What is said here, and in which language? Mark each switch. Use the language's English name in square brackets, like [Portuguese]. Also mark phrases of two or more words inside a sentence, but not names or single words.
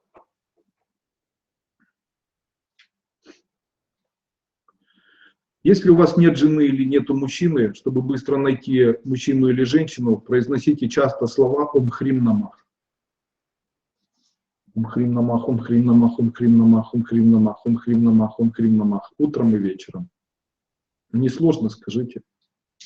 [Russian] Если у вас нет жены или нет мужчины, чтобы быстро найти мужчину или женщину, произносите часто слова [Sanskrit] ॐ ह्रीं नमः. ॐ ह्रीं नमः, ॐ ह्रीं नमः, ॐ ह्रीं नमः, ॐ ह्रीं नमः, ॐ ह्रीं नमः, ॐ ह्रीं नमः. [Russian] Утром и вечером. Несложно, скажите.